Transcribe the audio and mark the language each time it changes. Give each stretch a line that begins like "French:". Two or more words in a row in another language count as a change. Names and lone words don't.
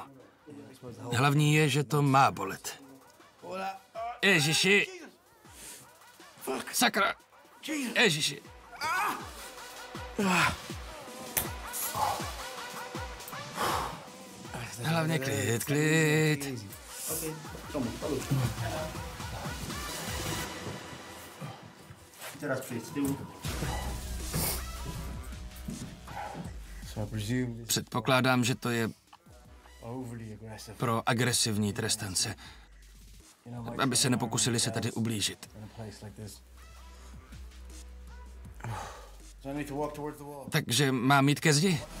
Czech: Hlavní je, že to má bolet. Ježiši! Sakra! Ježiši! Hlavně klid, klid.
Polish: Teraz přejď z tyłu.
Czech: Předpokládám, že to je pro agresivní trestance. Aby se nepokusili se tady ublížit. Takže mám jít ke zdi?